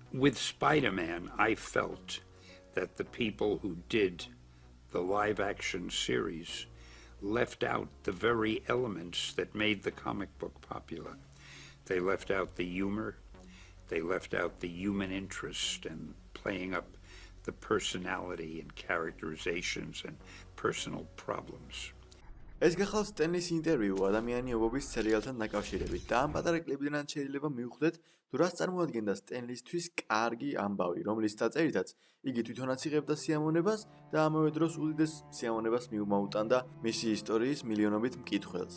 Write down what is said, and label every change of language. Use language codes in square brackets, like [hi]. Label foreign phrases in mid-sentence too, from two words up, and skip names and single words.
[en] with Spider-Man, I felt that the people who did the live-action series left out the very elements that made the comic book popular. They left out the humor, they left out the human interest and playing up the personality and characterizations and personal problems. [ka] ეს გახლავს სტენლის ინტერვიუ ადამიანიობობის სერიალთან დაკავშირებით და ამ პატარა კლიპიდან შეიძლება მივხვდეთ, თუ რას წარმოადგენდა სტენლისთვის კარგი ამბავი, რომლის დაწერითაც იგი თვითონაც იღებდა სიამოვნებას და ამავე დროს უდიდეს სიამოვნებას მიუმოუტანდა მისი ისტორიის მილიონობით მკითხველს.